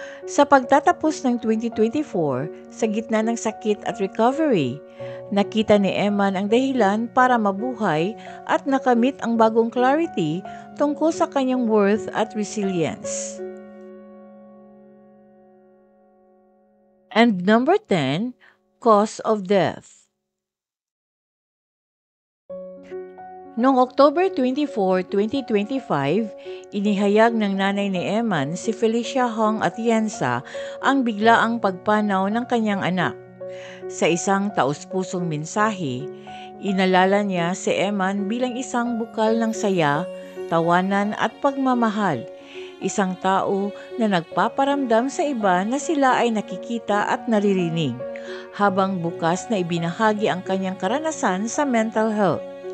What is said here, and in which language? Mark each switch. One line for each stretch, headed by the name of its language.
Filipino: Sa pagtatapos ng 2024, sa gitna ng sakit at recovery, nakita ni Eman ang dahilan para mabuhay at nakamit ang bagong clarity tungkol sa kanyang worth at resilience.
English: And number 10, cause of death.
Filipino: Noong October 24, 2025, inihayag ng nanay ni Eman, si Felicia Hong Atienza, ang biglaang pagpanaw ng kanyang anak. Sa isang taus-pusong mensahe, inalala niya si Eman bilang isang bukal ng saya, tawanan at pagmamahal, isang tao na nagpaparamdam sa iba na sila ay nakikita at naririnig, habang bukas na ibinahagi ang kanyang karanasan sa mental health.